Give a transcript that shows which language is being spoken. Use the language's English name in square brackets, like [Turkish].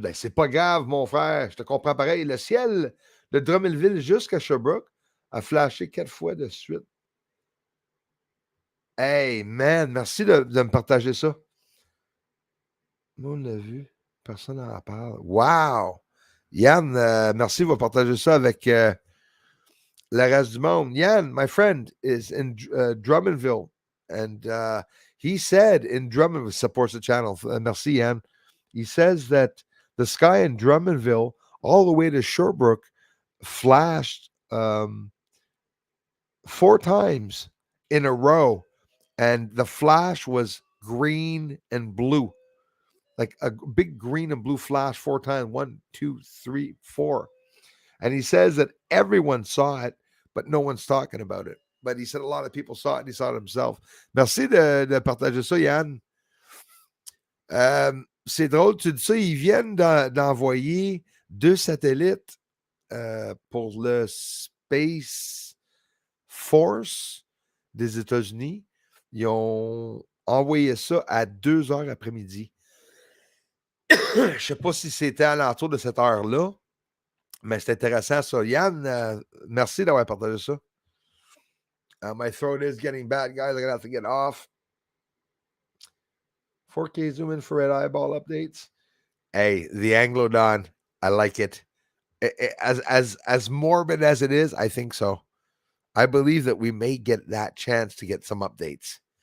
[French] Ben, c'est pas grave, mon frère. Je te comprends pareil. Le ciel de Drummondville jusqu'à Sherbrooke a flashé 4 fois de suite. Hey, man, merci de me partager ça. Nous, on l'a vu. Personne n'en parle. Wow! Yann, merci, va partager ça avec le reste du monde. [English] Yann, my friend, is in Drummondville. And he said in Drummondville, supports the channel. [French] Merci, Yann. [English] He says that the sky in Drummondville all the way to Sherbrooke flashed 4 times in a row. And the flash was green and blue. Like a big green and blue flash 4 times. 1, 2, 3, 4. And he says that everyone saw it, but no one's talking about it. But he said a lot of people saw it and he saw it himself. [French] Merci de partager ça, Yann. C'est drôle, tu dis ça, ils viennent d'envoyer 2 satellites pour le Space Force des États-Unis. Ils ont envoyé ça à 2 heures après-midi. Je ne sais pas si c'était à l'entour de cette heure-là, mais c'est intéressant ça. Yann, merci d'avoir partagé ça. [English] My throat is getting bad, guys. I'm going to have to get off. 4K zoom infrared eyeball updates. Hey, the Anglodon, I like it. As morbid as it is, I think so. I believe that we may get that chance to get some updates.